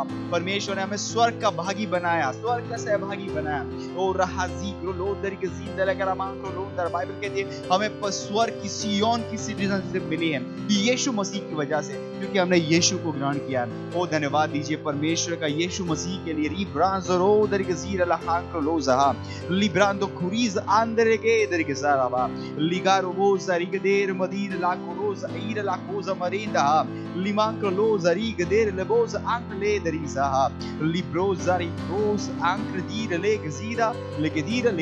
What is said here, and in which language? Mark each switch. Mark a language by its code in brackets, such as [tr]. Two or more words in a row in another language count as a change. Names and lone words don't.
[hi] परमेश्वर ने हमें स्वर्ग का भागी बनाया, स्वर्ग का सहभागी बनाया। ओ रहाजी ग्रो लोदर के जिंदर गलाबा ग्रो लोदर। बाइबल कहती है हमें स्वर्ग की सियोन की सिटीजनशिप मिली है यीशु मसीह की वजह से, क्योंकि हमने यीशु को ग्रहण किया। ओ धन्यवाद दीजिए परमेश्वर का यीशु मसीह के लिए। रीब्रांजरो दर के जीर लहांक्रो लोजा लिब्रांदो खुरीज आंदर के दर के साराबा लिगारो वो सरिग देर मदीर लाको रोज ईर लाकोज मरींदा लिमांक्रो लोज अरिग देर लेबोज आंक ले दरीसा लिब्रोज जारी रोज आंक दीर ले गजीरा ले